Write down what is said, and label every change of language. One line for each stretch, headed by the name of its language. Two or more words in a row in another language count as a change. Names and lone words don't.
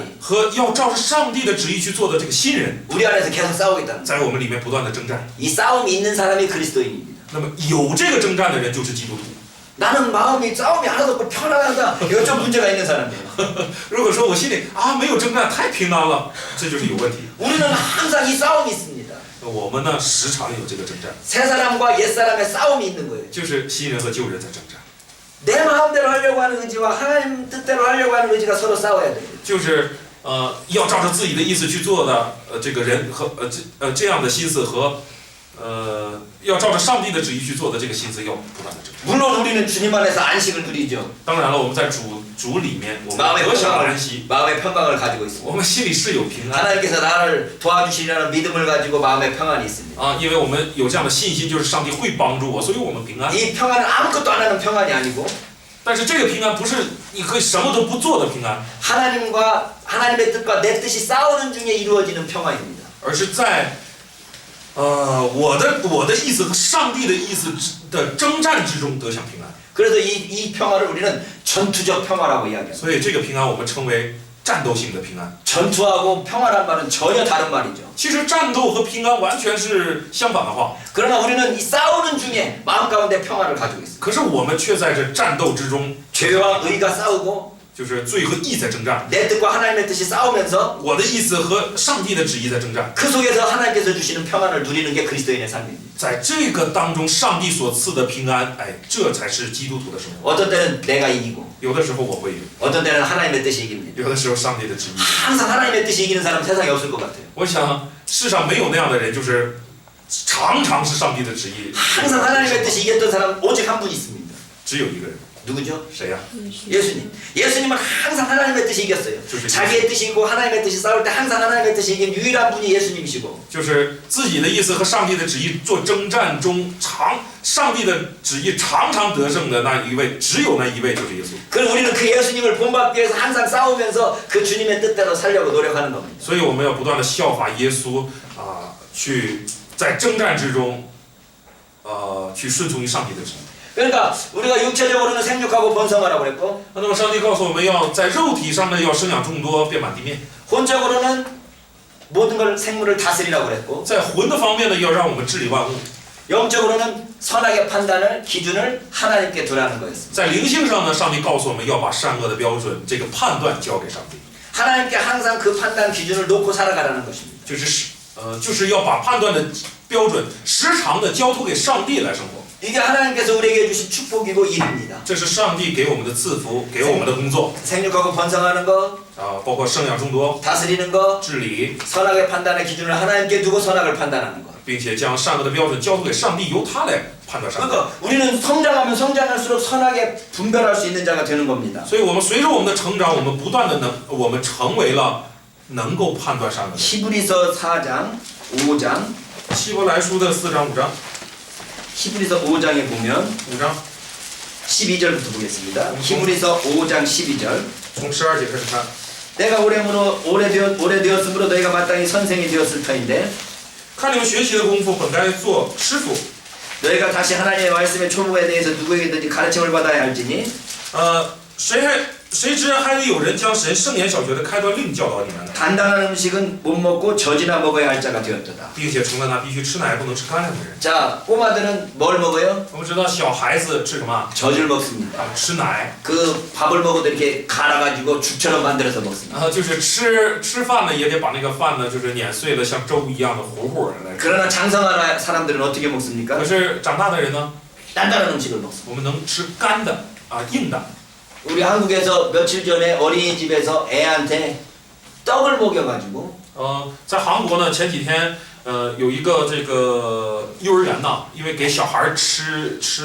Chinese: 和要照着上帝的旨意去做的这个新人，
Korean: 우리 안에서 계속 싸우고 있다는 거예요.
Chinese: 在我们里面不断的征战。
Korean: 이 싸움이 있는 사람이 그리스도인입니다.
Chinese: 那么有这个征战的人就是基督徒。
Korean: 나는 마음이 싸움이 하나도 없고 편안하다. 이거 좀 문제가 있는 사람이에요.
Chinese: 如果说我心里没有征战太平安了，这就是有问题。
Korean: 우리는 항상 이 싸움이 있습니다.
Chinese: 我们呢时常有这个征战，
Korean: 새 사람과 옛 사람의 싸움이 있는 거예요.
Chinese: 就是新人和旧人在征战，
Korean: 내 마음대로 하려고 하는 의지와 하나님 뜻대로 하려고 하는 의지가 서로 싸워야 돼요.
Chinese: 就是要照着自己的意思去做的这个人和这样的心思和要照着上帝的旨意去做的这个心思要不断的征战。
Korean: 물론 우리는 주님 안에서 안식을 누리죠.
Chinese: 当然了，我们在主里面，我们得享安息，
Korean: 마음의 평강을 가지고 있습니다.
Chinese: 我们心里是有平安。
Korean: 하나님께서 나를 도와주시려는 믿음을 가지고 마음의 평안이 있습니다.
Chinese: 因为我们有这样的信心，就是上帝会帮助我，所以我们平安。
Korean: 이 평안은 아무것도 안 하는 평안이 아니고,
Chinese: 但是这个平安不是你可以什么都不做的平安，
Korean: 하나님의 뜻과 내 뜻이 싸우는 중에 이루어지는 평안입니다.
Chinese: 而是在我的意思和上帝的意思的征战之中得享平安。
Korean: 그래서 이 평화를 우리는 전투적 평화라고 이야기합니다.
Chinese: 所以这个平安我们称为战斗性的平安。
Korean: 전투하고 평화란 말은 전혀 다른 말이죠.
Chinese: 其实战斗和平安完全是相反的话，
Korean: 그러나 우리는 이 싸우는 중에 마음 가운데 평화를 가지고 있습니다.
Chinese: 可是我们却在这战斗之中，
Korean: 죄와 의가 싸우고
Chinese: 就是罪和义在征战。
Korean: 내 뜻과 하나님의 뜻이 싸우면서
Chinese: 我的意思和上帝的旨意在征战，
Korean: 그 속에서 하나님께서 주시는 평안을 누리는 게 그리스도인의 삶입니다.
Chinese: 在这个当中，上帝所赐的平安，哎，这才是基督徒的生活。
Korean: 어떤 때는 내가 이기고
Chinese: 有的时候我会赢，
Korean: 어떤 때는 하나님의 뜻이 이깁니다.
Chinese: 有的时候上帝的旨意。
Korean: 항상 하나님의 뜻이 이기는 사람 세상에 없을 것 같아요.
Chinese: 我想世上没有那样的人，就是常常是上帝的旨意。
Korean: 항상 하나님의 뜻이 이겼던 사람 오직 한 분 있습니다.
Chinese: 只有一个人，
Korean: 누구죠?
Chinese: 谁呀、
Korean: 예수님. 예수님은 항상 하나님의 뜻이 이겼어요. 자기의 뜻이 있고 하나님의 뜻이 싸울 때 항상 하나님의 뜻이 이긴 유일한 분이 예수님이시고
Chinese: 就是自己的意思和上帝的旨意做征战中，上帝的旨意常常得胜的那一位，只有那一位就是耶稣。
Korean: 그럼 우리는 그 예수님을 본받기 위해서 항상 싸우면서 그 주님의 뜻대로 살려고 노력하는 겁니다.
Chinese: 所以我们要不断的效法耶稣去在征战之中，去顺从于上帝的旨意。
Korean: 그러니까 우리가 육체적으로는 생육하고 번성하라고 그랬고
Chinese: 那么上帝告诉我们要在肉体上呢要生养众多，遍满地面；
Korean: 혼적으로는 모든 걸 생물을 다스리라고 그랬고
Chinese: 在魂的方面呢要让我们治理万物；
Korean: 영적으로는 선악의 판단을 기준을 하나님께 두라는 거였습니다.
Chinese: 在灵性上呢，上帝告诉我们要把善恶的标准这个判断交给上帝，
Korean: 하나님께 항상 그 판단 기준을 놓고 살아가라는 것입니다.
Chinese: 就是要把判断的标准时常的交托给上帝来生活。
Korean: 이게 하나님께서 우리에게 주신 축복이고 일입니다.
Chinese: 这是上帝给我们的赐福，给我们的工作
Korean: 생육하고 번성하는 것,
Chinese: 包括生养众多、
Korean: 다스리는 것,
Chinese: 治理，
Korean: 선악의 판단의 기준을 하나님께 두고 선악을 판단하는 것.
Chinese: 并且将善恶的标准交托给上帝，由他来判断善恶。
Korean: 그러니까 우리는 성장하면 성장할수록 선악에 분별할 수 있는 자가 되는 겁니다.
Chinese: 所以我们随着我们的成长，我们不断的我们成为了能够判断善恶的。
Korean: 히브리서 4장, 5장,
Chinese: 希伯来书的4章5章，
Korean: 히브리서 5장에 보면
Chinese: 5章
Korean: 12절부터 보겠습니다. 히브리서 5장 12절.
Chinese: 从12节开始看。
Korean: 내가 오래되었으므로 너희가 마땅히 선생이 되었을 터인데
Chinese: 看你们学习的功夫，本该做师傅。
Korean: 너희가 다시 하나님의 말씀의 초목에 대해서 누구에게든지 가르침을 받아야 할지니
Chinese: 谁知还得有人将神圣言小学的开端另教导你们呢？
Korean: 단단한 음식은 못 먹고 젖이나 먹어야 할 자가 되었도다.
Chinese: 并且成了那必须吃奶不能吃干粮的人。
Korean: 자, 꼬마들은 뭘 먹어요?
Chinese: 我们知道小孩子吃什么？
Korean: 젖을 먹습니다.
Chinese: 吃奶。
Korean: 그 밥을 먹어도 이렇게 갈아가지고 죽처럼 만들어서 먹습니다.
Chinese: 就是吃饭呢，也得把那个饭呢，就是碾碎了，像粥一样的糊糊来吃。
Korean: 그러나 장성한 사람들은 어떻게 먹습니까?
Chinese: 可是长大的人呢，
Korean: 단단한 음식을 먹습니다.
Chinese: 我们能吃干的硬的。
Korean: 우리 한국에서 며칠 전에 어린이집에서 애한테 떡을 먹여가지고
Chinese: 在韩国呢，前几天有一个这个幼儿园呢，因为给小孩吃